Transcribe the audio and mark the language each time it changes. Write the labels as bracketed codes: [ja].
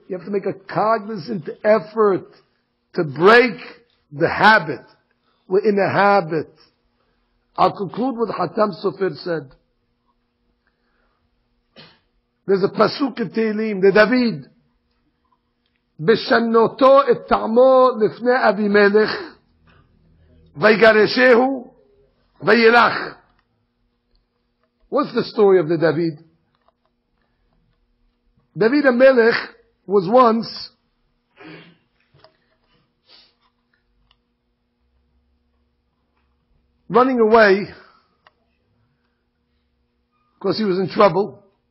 [en] You have to make a cognizant effort to break the habit. We're in a habit. I'll conclude with Hatam Sofer said. There's a pasuk in Tehillim, the David. [he] בשנותו את טעמו לפני אבימלך ויגרשהו וילך. [en] What's the story of the David? David HaMelech was once running away because he was in trouble.